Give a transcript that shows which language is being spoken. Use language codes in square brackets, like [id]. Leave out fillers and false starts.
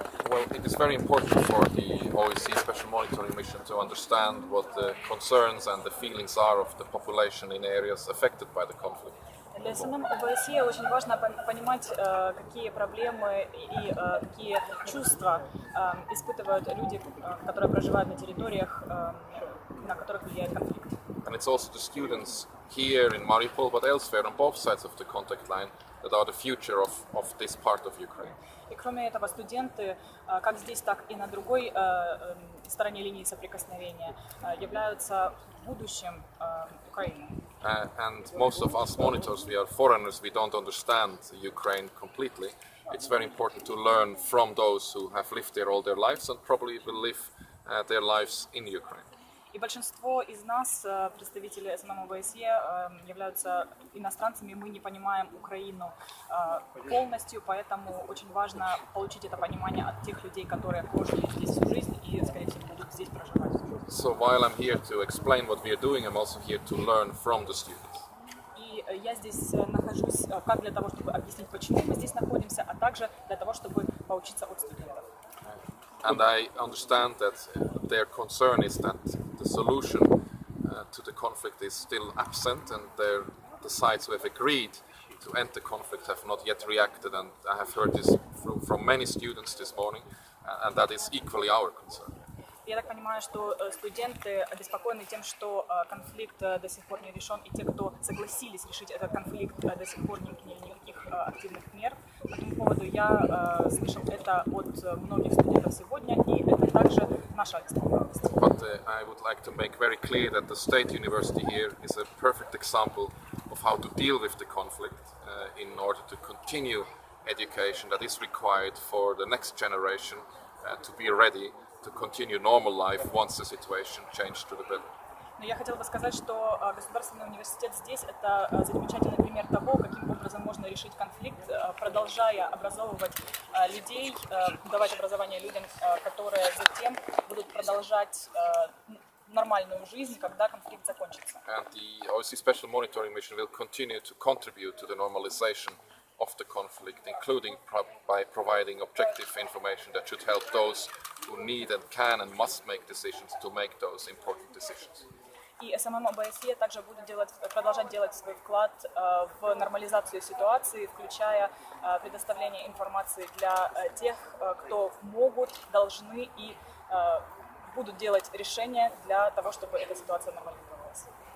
[en] Well, it is very important for the OSCE Special Monitoring Mission to understand what the concerns and the feelings are of the population in areas affected by the conflict. [ru] Для самого ОБСЄ очень важно понимать, какие проблемы и какие чувства испытывают люди, которые проживают на территориях, на которых влияет конфликт. [en] And it's also the students here in Mariupol, but elsewhere on both sides of the contact line, that are the future of this part of Ukraine. [ru] И кроме этого, студенты, как здесь, так и на другой стороне линии соприкосновения, являются будущим Украины. [en] And most of us monitors, we are foreigners, we don't understand Ukraine completely. It's very important to learn from those who have lived there all their lives and probably will live their lives in Ukraine. [ru] И большинство из нас, представители СММ ОБСЕ, являются иностранцами, мы не понимаем Украину полностью, поэтому очень важно получить это понимание от тех людей, которые прожили здесь всю жизнь и, скорее всего, будут здесь проживать. [en] So while I'm here to explain what we are doing, I'm also here to learn from the students. [ru] И я здесь нахожусь как для того, чтобы объяснить, почему мы здесь находимся, а также для того, чтобы поучиться от студентов. [en] And I understand that their concern is that the solution to the conflict is still absent, and the sides who have agreed to end the conflict have not yet reacted. And I have heard this from many students this morning, and that is equally our concern. [ru] Я так понимаю, что студенты обеспокоены тем, что конфликт до сих пор не решен, и те, кто согласились решить этот конфликт, до сих пор не приняли никаких активных мер. По этому поводу я слышал это от многих студентов сегодня, и это также наша обеспокоенность. [en] But I would like to make very clear that the State University here is a perfect example of how to deal with the conflict in order to continue education that is required for the next generation to be ready to continue normal life once the situation changed to the better. [ru] Но я хотела бы сказать, что Государственный университет здесь – это замечательный пример того, каким образом можно решить конфликт, продолжая образовывать людей, давать образование людям, которые затем будут продолжать нормальную жизнь, когда конфликт закончится. [en] And the OSCE Special Monitoring Mission will continue to contribute to the normalization of the conflict, including by providing objective information that should help those who need and can and must make decisions to make those important decisions. [ru] И СММ ОБСЕ также будет продолжать делать свой вклад в нормализацию ситуации, включая предоставление информации для тех, кто могут, должны и будут делать решения для того, чтобы эта ситуация нормализовалась.